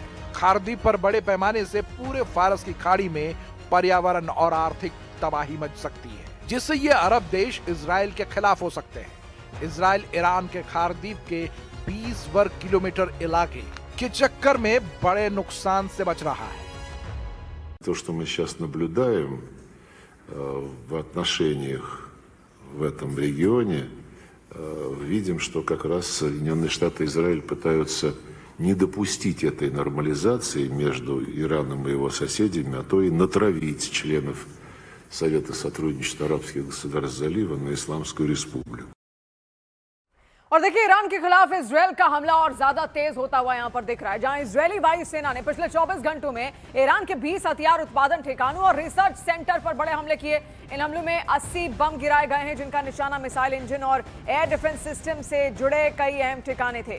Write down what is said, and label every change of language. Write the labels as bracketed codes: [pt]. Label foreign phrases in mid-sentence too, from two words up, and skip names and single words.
[hi] खार्कदीप पर बड़े पैमाने से पूरे फारस की खाड़ी में पर्यावरण और आर्थिक तबाही मच सकती है, जिससे ये अरब देश इजराइल के खिलाफ हो सकते हैं। इजराइल ईरान के खार्कदीप के 20 वर्ग किलोमीटर इलाके के चक्कर में बड़े नुकसान से बच रहा है। [ru] То, что мы сейчас наблюдаем в отношениях в этом регионе, видим, что как раз Соединенные Штаты и Израиль пытаются не допустить этой нормализации между Ираном и его соседями, а то и натравить членов Совета сотрудничества арабских государств залива на Исламскую республику. [hi] और देखिए, ईरान के खिलाफ इजराइल का हमला और ज्यादा तेज होता हुआ यहां पर दिख रहा है, जहां इजरायली वायुसेना ने पिछले 24 घंटों में ईरान के 20 हथियार उत्पादन ठिकानों और [en] research center [hi] पर बड़े हमले किए। इन हमलों में 80 बम गिराए गए हैं, जिनका निशाना [en] missile engine [hi] और [en] air defense system [hi] से जुड़े कई अहम ठिकाने थे।